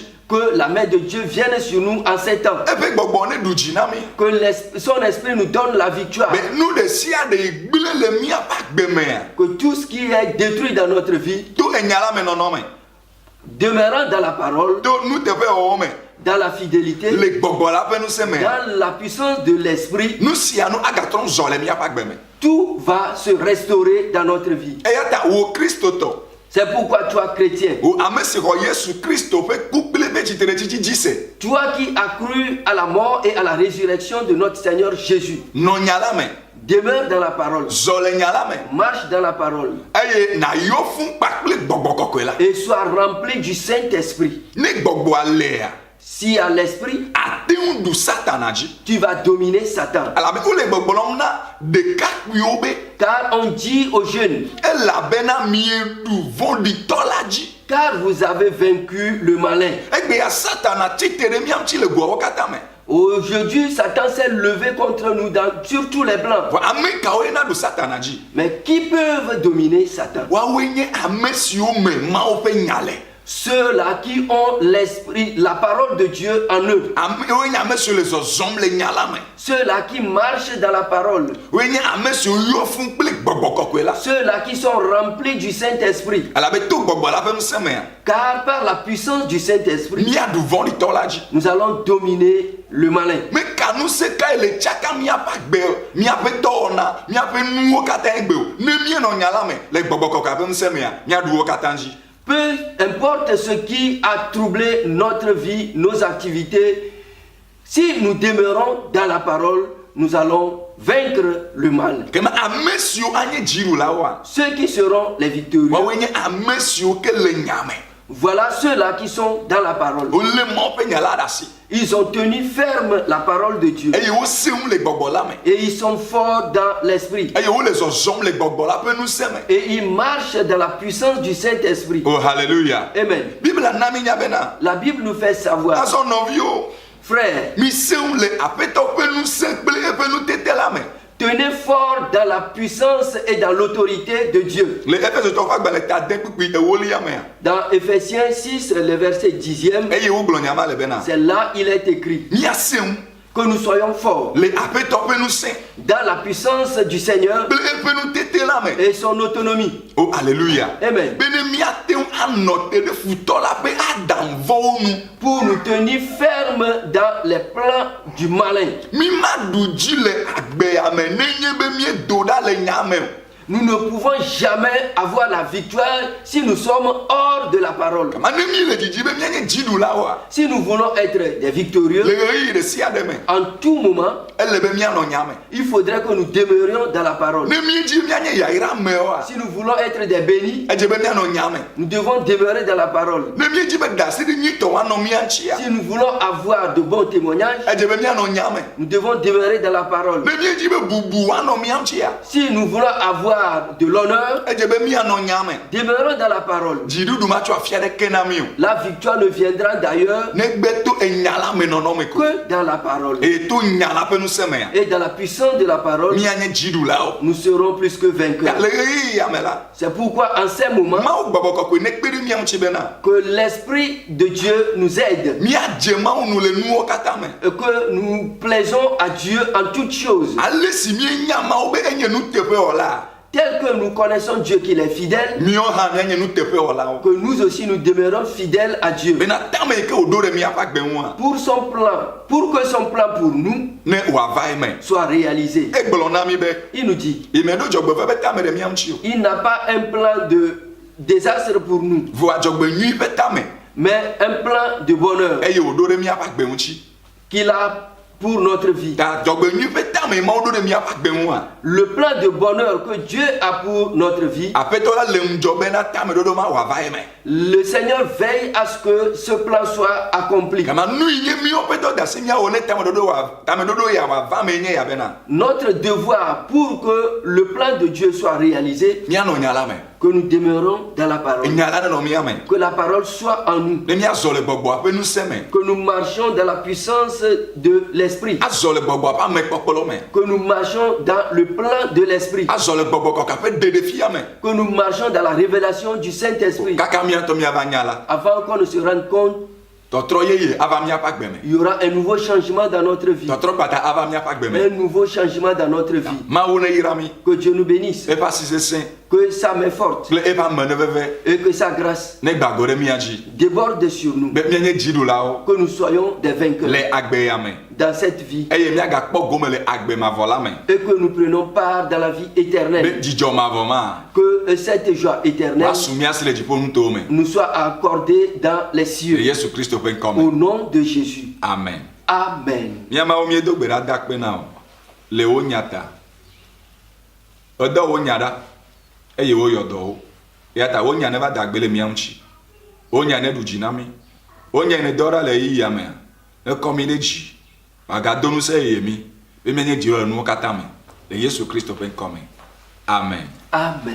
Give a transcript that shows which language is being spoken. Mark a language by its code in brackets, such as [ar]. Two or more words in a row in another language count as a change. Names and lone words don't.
[fr] Que la main de Dieu vienne sur nous en ces temps. [ee] Eƒe gbɔgbɔ ne ɖu dzi na mi. [fr] Que son esprit nous donne la victoire. [ee] Be nu ɖe sia ɖe yi gble le míaƒe agbe mea. [fr] Que tout ce qui est détruit dans notre vie, [ee] To enya la me nɔnɔ me. [fr] demeurant dans la parole, [ee] To nuteƒe wɔwɔ me. [fr] dans la fidélité, [ee] Le gbɔgbɔ la ƒe ŋusẽ mea. [fr] dans la puissance de l'esprit, [ee] Nu sia nu agatrɔ zɔ le míaƒe agbe me. [fr] tout va se restaurer dans notre vie. [ee] Eya ta wo kristotɔ. [fr] C'est pourquoi toi, chrétien, [ee] Wo ame si xɔ Yesu Kristo ƒe ku kple ƒe tsitretsitsi dzi se. [fr] toi qui as cru à la mort et à la résurrection de notre Seigneur Jésus, [ee] Nɔ nya la me. [fr] demeure dans la parole, [ee] Zɔ le nya la me. [fr] marche dans la parole [ee] Eye nàyɔ fún kpakple gbɔgbɔ kɔkɔe la. [fr] et sois rempli du Saint-Esprit. [ee] Ne gbɔgbɔa lea, [fr] Si à l'esprit, [ee] ate ŋu ɖu Satana dzi. [fr] tu vas dominer Satan. [ee] Elabe wole gbɔgblɔm na ɖekakpuiwo be [fr] Car on dit aux jeunes, [ee] elabena mieɖu vɔ̃ɖitɔ la dzi. [fr] car vous avez vaincu le malin. [ee] Egbea Satana tsitre ɖe mía ŋuti le goawo katã me. [fr] Aujourd'hui, Satan s'est levé contre nous sur tous les plans. [ee] Vɔ ame kawo yena ɖu Satana dzi? [fr] Mais qui peuvent dominer Satan? [ee] Woawoe nye ame siwo me Mawu ƒe nya le. [fr] Ceux-là qui ont l'esprit, la parole de Dieu en eux. [ee] Woe nye ame siwo le zɔzɔm le nya la me. [fr] Ceux-là qui marchent dans la parole. [ee] Woe nye ame siwo yɔ fún kple gbɔgbɔ kɔkɔe la. [fr] Ceux-là qui sont remplis du Saint-Esprit. [ee] Elabe to gbɔgbɔ la ƒe ŋusẽ mea, [fr] Car par la puissance du Saint-Esprit, [ee] míaɖu vɔ̃ɖitɔ la dzi. [fr] nous allons dominer le malin. [ee] Meka ŋusẽ kae le tsaka míaƒe agbe, míaƒe dɔwɔna, míaƒe nuwo katã egbe o. Ne míenɔ nya la me le gbɔgbɔ kɔkɔe ƒe ŋusẽ mea, míaɖu wo katã dzi. [fr] Peu importe ce qui a troublé notre vie, nos activités, si nous demeurons dans la parole, nous allons vaincre le mal. [ee] Kema ame siwo anye dziɖulawoa, [fr] Ceux qui seront les victorieux, [ee] woawoe nye ame siwo ke le nya me. [fr] voilà ceux-là qui sont dans la parole. [ee] Wolé Mawu ƒe nya la ɖe asi. [fr] Ils ont tenu ferme la parole de Dieu. [ee] Eye wosẽ ŋu le gbɔgbɔ la me. [fr] Et ils sont forts dans l'esprit. [ee] Eye wole zɔzɔm le gbɔgbɔ la ƒe ŋusẽ me. [fr] Et ils marchent dans la puissance du Saint-Esprit. Oh hallelujah. Amen. [ee] Biblia na mi nya bena. [fr] La Bible nous fait savoir, [ee] Azɔ nɔviwo, [fr] frères, [ee] misẽ ŋu le aƒetɔ ƒe ŋusẽ kple eƒe nutete la me. [fr] tenez fort dans la puissance et dans l'autorité de Dieu. [ee] Le Efesotɔwo ƒe agbalẽ ta de kpukpui ewolia mea. [fr] Dans Ephésiens 6, le verset 10e, [ee] Eye wogblɔ nya ma le bena. [fr] c'est là il est écrit [ee] Míasẽ ŋu [fr] que nous soyons forts [ee] le aƒetɔ ƒe ŋusẽ [fr] dans la puissance du Seigneur [ee] kple eƒe nutete la me. [fr] et son autonomie. Oh hallelujah. Amen. [ee] Be ne míate ŋu anɔ te ɖe futɔ la ƒe aɖaŋuvɔwo nu. [fr] Pour nous tenir fermes dans les plans du malin. [ee] Mi ma ɖu dzi le agbea me nenye be miedo ɖa le nya me o. [fr] Nous ne pouvons jamais avoir la victoire si nous sommes hors de la parole. [ee] kama ne mi le didi be mianye dziɖulawoa [fr] Si nous voulons être des victorieux, [ee] le ɣeyiɣi ɖe sia ɖe me [fr] en tout moment, [ee] ele be mianɔ nya me [fr] il faudrait que nous demeurions dans la parole. [ee] ne mi dzi mianye yayra mewoa [fr] Si nous voulons être des bénis, [ee] edze be mianɔ nya me [fr] nous devons demeurer dans la parole. [ee] ne mi dzi be ɖasi ɖi nyuitɔ woanɔ mia ŋtsia [fr] Si nous voulons avoir de bons témoignages, [ee] edze be mianɔ nya me [fr] nous devons demeurer dans la parole. [ee] ne mi dzi be bubu woanɔ mia ŋtsia [fr] Si nous voulons avoir de l'honneur, [ee] edze be mianɔ nya me [fr] demeurons dans la parole. [ee] dziɖuɖu matsɔ afia ɖeke na mi o [fr] La victoire ne viendra d'ailleurs [ee] ne gbe to enya la me nɔnɔ me ko [fr] que dans la parole. [ee] eye to nya la ƒe ŋusẽ mea [fr] Et dans la puissance de la parole, [ee] mianye dziɖulawo [fr] nous serons plus que vainqueurs. [ee] le ɣeyiɣia me la [fr] C'est pourquoi en ces moments, [ee] mawu gbɔgbɔ kɔkɔe ne kpe ɖi mia ŋuti bena [fr] que l'Esprit de Dieu nous aide [ee] miadze mawu nu le nuwo katã me [fr] et que nous plaisons à Dieu en toutes choses. [ee] ale si mienya mawu be enye nuteƒewɔla [fr] Tel que nous connaissons Dieu qu'il est fidèle, [ee] miawo hã mianye nuteƒewɔlawo [fr] que nous aussi nous demeurons fidèles à Dieu. [ee] bena tame yi ke wòɖo ɖe miaƒe agbe ŋua [fr] Pour son plan, pour que son plan pour nous [ee] ne wòava eme [fr] soit réalisé. [ee] egblɔ na mi be [fr] Il nous dit, [ee] yeme ɖo dzɔgbevɔ be tame ɖe mia ŋuti o [fr] il n'a pas un plan de désastre pour nous, [ee] vo adzɔgbenyui ƒe tame [fr] mais un plan de bonheur [ee] eye wòɖo ɖe miaƒe agbe ŋuti [fr] qu'il a pour notre vie. [ee] ta dzɔgbenyui ƒe tame yi mawo ɖo ɖe miaƒe agbe ŋua [fr] Le plan de bonheur que Dieu a pour notre vie, [ee] aƒetɔ la le ŋudzɔ bena tameɖoɖo ma wòava eme [fr] le Seigneur veille à ce que ce plan soit accompli. [ee] gama nu yi nye míawo ƒe dɔdeasi míawo ne tameɖoɖo ya wòava me nye ya bena [fr] Notre devoir pour que le plan de Dieu soit réalisé, [ee] míanɔ nya la me [fr] que nous demeurons dans la parole. [ee] nya la nenɔ mía me [fr] Que la parole soit en nous. [ee] ne míazɔ le gbɔgbɔa ƒe ŋusẽ me [fr] Que nous marchions dans la puissance de l'Esprit. [ee] azɔ le gbɔgbɔa ƒe amekpɔkpɔ me [fr] Que nous marchions dans le plan de l'Esprit. [ee] azɔ le gbɔgbɔ kɔka ƒe ɖeɖefia me [fr] Que nous marchions dans la révélation du Saint-Esprit. [ee] kaka míatɔ míava nya la [fr] Avant qu'on ne se rende compte, [ee] tɔtrɔ yeye ava míaƒe agbe me [fr] il y aura un nouveau changement dans notre vie. [ee] tɔtrɔ gbata ava míaƒe agbe me [fr] Un nouveau changement dans notre vie. [ee] mawu ne yra mi [fr] Que Dieu nous bénisse. [ee] eƒe asi sesẽ [fr] Que sa main forte [ee] kple eƒe ame ne veve [fr] et que sa grâce [ee] ne gbago ɖe mía dzi [fr] déborde sur nous. [ee] be míanye dziɖulawo [fr] Que nous soyons des vainqueurs [ee] le agbe ya me [fr] dans cette vie. [ee] eye míagakpɔ gome le agbe mavɔ la me [fr] Et que nous prenons part dans la vie [ee] be [fr] éternelle. [ee] dzidzɔ mavɔ ma [fr] Que cette joie éternelle [ee] woasu míasi le dziƒo nutowo me [fr] nous soit accordée dans les [ee] le [fr] cieux. [ee] yesu kristo ƒe ŋkɔ [fr] Au [ee] me [fr] nom de Jésus. [ee] amen [fr] Amen. [ee] míamawo míedo gbe ɖa da kpe na o le wo nya ta edɔ wo nya ɖa eye woyɔ dɔ wo eya ta wo nya ne va da gbe le mía ŋuti wo nya ne ɖu dzi na mí wo nya ne dɔ ɖa le yiyia mea ne kɔ mí ɖe dzi wòagado ŋusẽ yeye mí be míanye dzirɔ le nuwo katã me le yesu kristo ƒe ŋkɔ me amen